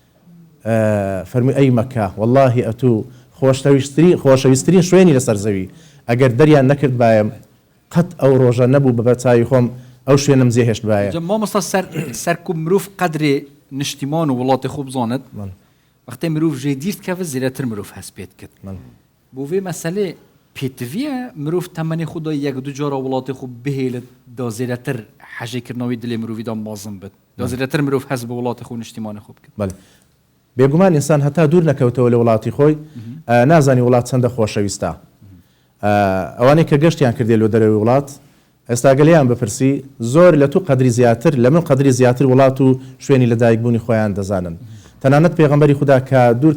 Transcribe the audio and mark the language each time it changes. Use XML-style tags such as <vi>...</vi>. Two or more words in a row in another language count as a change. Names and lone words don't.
<ckb>فەرمی ئەی مەکە والله ئەتوو خۆشەویستترین شوێنی لەسەر زەوی ئەگەر دەریان نەکرد بایم قەت ئەو ڕۆژە نەبوو بە بەچاوی خۆم ئەو شوێنم جێهێشت باە مامۆستا سەرکوب مرۆڤ قەدرێ نیشتیمان و وڵاتی خوب بزانێت وەختەی مرۆڤ ژێدیرت کەوە زیاتر مرۆڤ هەست پێت کرد بۆ</ckb> <ku>vê meselê pêtiviye mirov temenê xwe da yek du cara welatê xwe bihêle da zêdetir hejêkirina wî dilê mirovî da mezin bit da zêdetir mirov hez bi welatê xwe niştîmanê xwe bikir</ku> <ckb>بێگومان ئینسان هەتا دوور نەکەوتەوە لە وڵاتی خۆی نازانی وڵات چەندە خۆشەویستە ئەوانەی کە گەشتیان کردێ لە دەرەوەی وڵات ئێستا گەلیان بپرسی زۆر لە تو قەدری زیاتر لە من قەدری زیاتر وڵات و شوێنی لە دایکبوونی خۆیان دەزانن تەنانەت پێغەمبەری خوددا کە دوور</ckb>